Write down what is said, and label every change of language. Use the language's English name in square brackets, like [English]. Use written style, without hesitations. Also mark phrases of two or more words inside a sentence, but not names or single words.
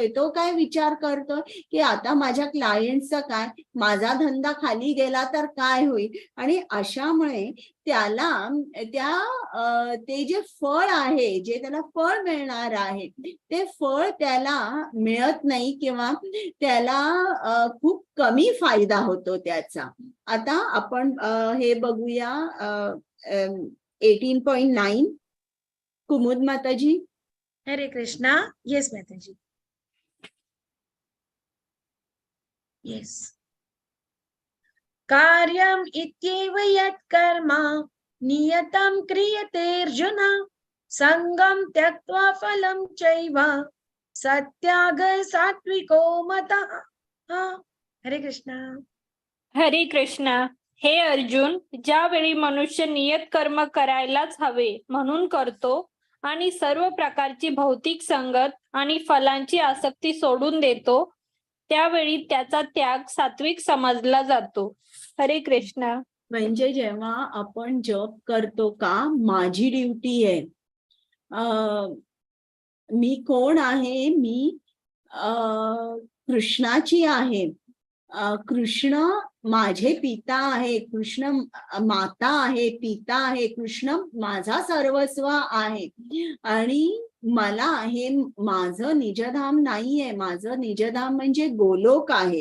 [Marathi] तो काय विचार करतोय की आता माझ्या क्लायंटचं काय, माझा धंदा खाली गेला तर काय होईल, आणि अशामुळे त्याला ते जे फळ आहे, जे त्याला फळ मिळणार आहे ते फळ त्याला मिळत नाही, किंवा त्याला खूप कमी फायदा होतो त्याचा. आता आपण हे बघूया 18.9. कुमुद माताजी. हरे कृष्णा. येस माताजी. येस. [Sanskrit] कार्यम इत्येव यत् कर्म नियतं क्रियते अर्जुन संगम त्यक्त्वा फलं चैव सत्याग सात्विको मतः. [Marathi] हरे कृष्णा. हरे कृष्णा. हे अर्जुन, ज्यावेळी मनुष्य नियत कर्म करायलाच हवे म्हणून करतो आणि सर्व प्रकारची भौतिक संगत आणि फलांची आसक्ती सोडून देतो त्यावेळी त्याचा त्याग सात्विक समजला जातो. हरे कृष्णा. म्हणजे जेव्हा आपण जप करतो का, माझी ड्युटी आहे, मी कोण आहे, मी कृष्णाची आहे, कृष्ण माझे पिता आहे, कृष्ण माता आहे, पिता आहे, कृष्ण माझा सर्वस्व आहे, आणि मला हे माझं निजधाम नाहीये, माझं निजधाम म्हणजे गोलोक आहे.